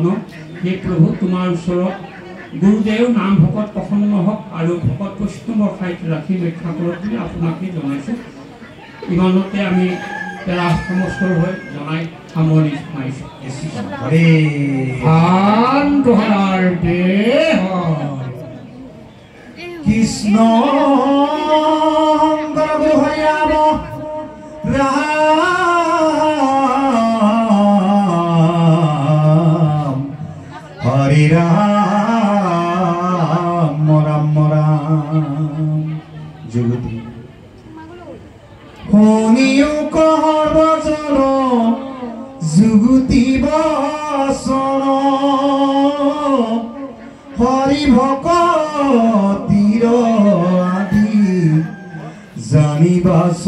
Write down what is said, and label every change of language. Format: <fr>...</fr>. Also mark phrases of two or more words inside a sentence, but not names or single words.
<as>হে প্ৰভু তোমাৰ ওচৰত গুৰুদেৱ নাম ভকত প্ৰসন্ন হওক আৰু ভকত বৈষ্ণৱৰ ঠাইত ৰাখি ৰক্ষা কৰক বুলি আপোনাকে জনাইছোঁ। ইমানতে আমি তেৰা সমস্তৰ হৈ জনাই সামৰি মাৰিছোঁ। কৃষ্ণ রাম হরি রাম রাম রাম জগতি শুনিও কহৰ বচন যুগুতি বচন হৰি ভকতিৰ আদি জানিবা</as>